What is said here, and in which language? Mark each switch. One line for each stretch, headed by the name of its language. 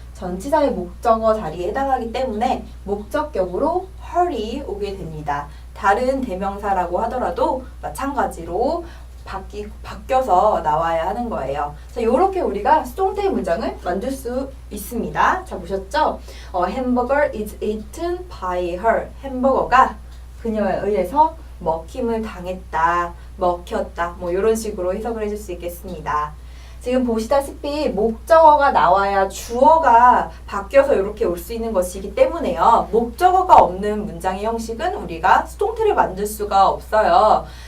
Korean: 전치사의 목적어 자리에 해당하기 때문에 목적격으로 her이 오게 됩니다. 다른 대명사라고 하더라도 마찬가지로 바뀌어서 나와야 하는 거예요. 자, 요렇게 우리가 수동태 문장을 만들 수 있습니다. 자, 보셨죠?
English: Hamburger is eaten by her.
Korean: 햄버거가 그녀에 의해서 먹힘을 당했다, 먹혔다, 뭐 이런 식으로 해석을 해줄 수 있겠습니다. 지금 보시다시피 목적어가 나와야 주어가 바뀌어서 이렇게 올 수 있는 것이기 때문에요. 목적어가 없는 문장의 형식은 우리가 수동태를 만들 수가 없어요.